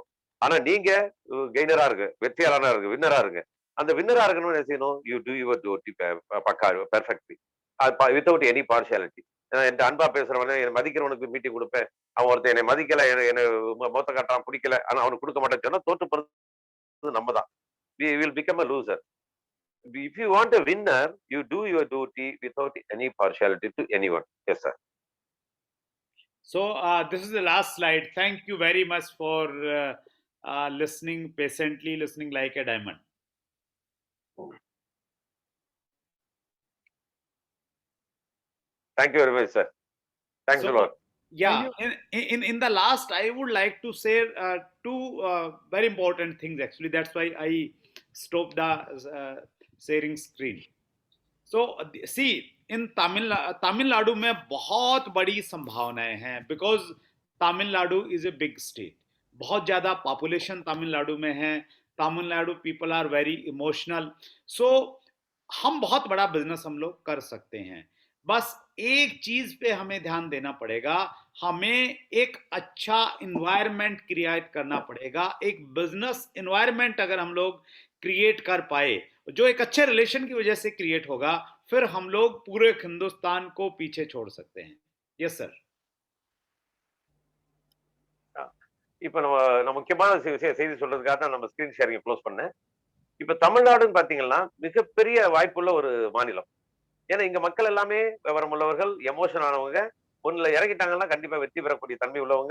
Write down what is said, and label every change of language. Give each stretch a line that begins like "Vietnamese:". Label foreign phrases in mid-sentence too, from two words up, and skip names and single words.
Tamil: ஆனா நீங்க கெய்னரா இருக்கு, வெற்றியாளனா இருக்கு, வின்னரா இருக்கு. அந்த வின்னரா இருக்கணும்னு என்ன செய்யணும்?
English: You do your duty பக்கா perfectly without any partiality.
Tamil: என் அன்பா பேசுறவன என்னை மதிக்கிறவனுக்கு மீட்டிங் கொடுப்பேன், அவன் ஒருத்தன் என்னை மதிக்கல, என்னை மொத்த காட்டான் பிடிக்கல, ஆனா அவனுக்கு கொடுக்க மாட்டேன்னு சொன்னா தோற்று போறது நம்ம தான்.
English: we will become a loser. If you want a winner, you do your duty without any partiality to anyone. Yes sir. So this is the last slide. Thank you very much for listening patiently, listening like a diamond. Thank you very much sir. Thanks a lot. Yeah, in the last I would like to say two very important things actually. That's why I stopped the sharing screen. So see,
Hindi: इन तमिलनाडु में बहुत बड़ी संभावनाएं हैं,
English: because Tamil Nadu is a big state,
Hindi: बहुत ज़्यादा पॉपुलेशन तमिलनाडु में है,
English: Tamil Nadu people are very emotional.
Hindi: सो हम बहुत बड़ा बिजनेस हम लोग कर सकते हैं, बस एक चीज पे हमें ध्यान देना पड़ेगा, हमें एक अच्छा
English: environment create
Hindi: करना पड़ेगा। एक
English: business environment
Hindi: अगर हम लोग क्रिएट कर पाए, जो एक अच्छे रिलेशन की वजह से क्रिएट होगा, फिर हम लोग पूरे हिंदुस्तान को पीछे छोड़ सकते हैं।
English: Yes sir.
Tamil: இப்ப நம்ம முக்கியமான செய்தி சொல்றதுக்காக தான் நம்ம
English: screen sharing close
Tamil: பண்ணேன். இப்ப தமிழ்நாடுன்னு பாத்தீங்கன்னா மிகப்பெரிய வாய்ப்புள்ள ஒரு மாநிலம். ஏன்னா இங்க மக்கள் எல்லாமே விவரம் உள்ளவர்கள், எமோஷன் ஆனவங்க, ஒண்ணுல இறங்கிட்டாங்கன்னா கண்டிப்பா வெற்றி பெறக்கூடிய தன்மை உள்ளவங்க.